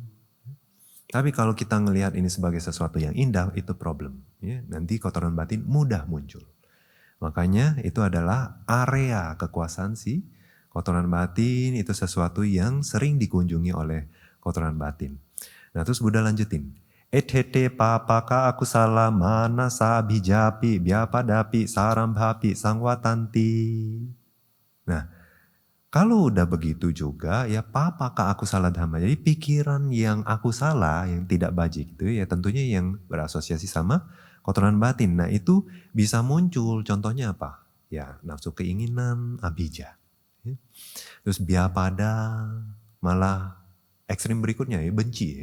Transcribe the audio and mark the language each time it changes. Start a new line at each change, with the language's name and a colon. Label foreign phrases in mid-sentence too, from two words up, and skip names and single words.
Indonesian: Tapi kalau kita ngelihat ini sebagai sesuatu yang indah, itu problem. Ya, nanti kotoran batin mudah muncul. Makanya itu adalah area kekuasaan si kotoran batin, itu sesuatu yang sering dikunjungi oleh kotoran batin. Nah terus Buddha lanjutin.
Pali: Etete papaka akusala manasa bijapi biapadapi sarambhapi sangwatanti.
Indonesian: Nah, kalau udah begitu juga ya
Pali: papaka akusala dhamma.
Indonesian: Jadi pikiran yang aku salah, yang tidak bajik itu ya tentunya yang berasosiasi sama kotoran batin. Nah itu bisa muncul, contohnya apa? Ya nafsu keinginan, abija. Ya. Terus biapada, malah ekstrim berikutnya ya benci ya.